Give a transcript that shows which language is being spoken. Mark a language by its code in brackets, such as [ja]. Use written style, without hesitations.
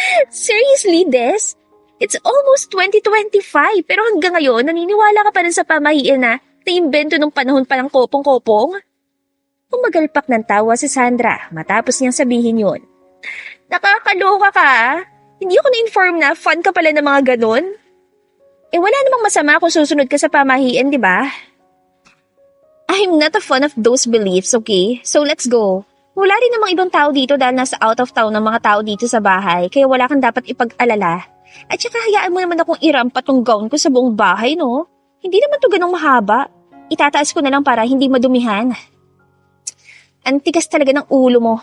[en] Seriously, Des? It's almost 2025 [tl] pero hanggang ngayon naniniwala ka pa rin sa pamahiin na naimbento nung panahon pa ng kopong-kopong? Humagalpak ng tawa si Sandra matapos niyang sabihin yun. Nakakaloka ka. Hindi ako na-inform na fan ka pala ng mga ganun. Wala namang masama kung susunod ka sa pamahiin, di ba? [en] I'm not a fan of those beliefs, okay? So let's go. [tl] Wala rin namang ibang tao dito dahil nasa out of town ng mga tao dito sa bahay, kaya wala kang dapat ipag-alala. At saka hayaan mo naman akong irampat tong gown ko sa buong bahay, no? Hindi naman to ganong mahaba. Itataas ko na lang para hindi madumihan. Ang tigas talaga ng ulo mo.